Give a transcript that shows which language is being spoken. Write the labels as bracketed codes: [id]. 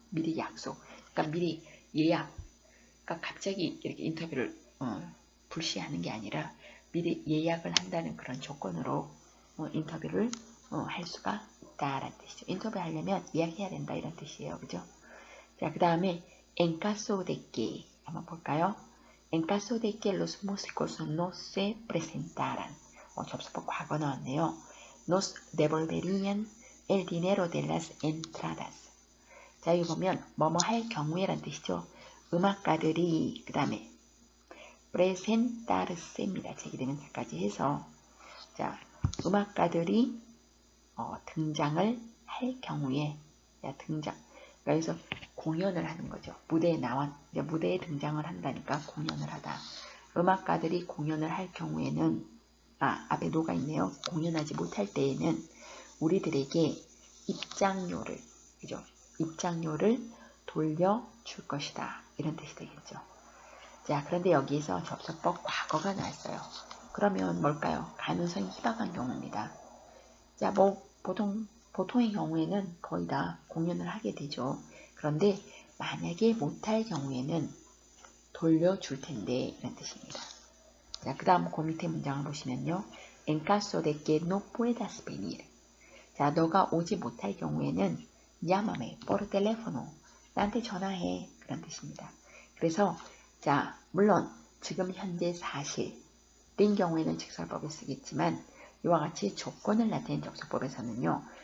[ko] 미리 약속, 그러니까 미리 예약, 그러니까 갑자기 이렇게 인터뷰를 불시하는 게 아니라 미리 예약을 한다는 그런 조건으로 인터뷰를 할 수가 있다라는 뜻이죠. 인터뷰 하려면 예약해야 된다, 이런 뜻이에요. 그죠? 자, 그 다음에 en caso de que 한번 볼까요? [es] en caso de que los músicos no se presentaran. [ko] 접속법 과거 나왔네요. [es] nos devolverían el dinero de las entradas. [ko] 자, 여기 보면 뭐뭐 할 경우에란 뜻이죠. 음악가들이 그 다음에 presentarse입니다. 제기대명사까지 해서 자, 음악가들이 등장을 할 경우에 등장. 그래서 공연을 하는 거죠. 무대에 등장을 한다니까 공연을 하다. 음악가들이 공연을 할 경우에는 앞에 노가 있네요. 공연하지 못할 때에는 우리들에게 입장료를 그죠? 입장료를 돌려줄 것이다. 이런 뜻이 되겠죠. 자, 그런데 여기에서 접속법 과거가 나왔어요. 그러면 뭘까요? 가능성이 희박한 경우입니다. 자, 보통의 경우에는 거의 다 공연을 하게 되죠. 그런데 만약에 못할 경우에는 돌려줄 텐데 이런 뜻입니다. 자, 그 다음 그 밑에 문장을 보시면요. [es] En caso de que no puedas venir. [ko] 자, 너가 오지 못할 경우에는 [es] llámame por teléfono. [ko] 나한테 전화해. 그런 뜻입니다. 그래서 자, 물론 지금 현재 사실인 경우에는 직설법을 쓰겠지만 이와 같이 조건을 나타낸 접속법에서는요.